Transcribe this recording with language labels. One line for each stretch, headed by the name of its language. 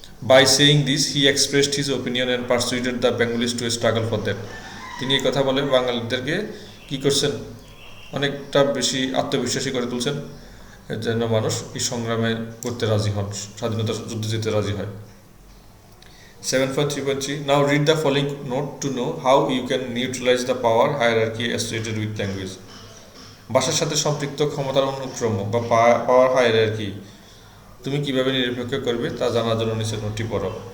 English: by saying this he expressed his opinion and persuaded the Bengalis to struggle for that,
Bangla: তিনি এই কথা বলে বাঙালিদেরকে কী করছেন, অনেকটা বেশি আত্মবিশ্বাসী করে তুলছেন, এর জন্য মানুষ এই সংগ্রামে করতে রাজি হন, স্বাধীনতার যুদ্ধে যেতে রাজি হয়।
English: 7.3.3 Now read the following note to know how you can neutralize the power hierarchy associated with language.
Bangla: ভাষার সাথে সম্পৃক্ত ক্ষমতার অনুক্রম বা পাওয়ার হায়ারার্কি তুমি কিভাবে নিরপেক্ষ করবে তা জানার জন্য নিচের নোটটি পড়ো।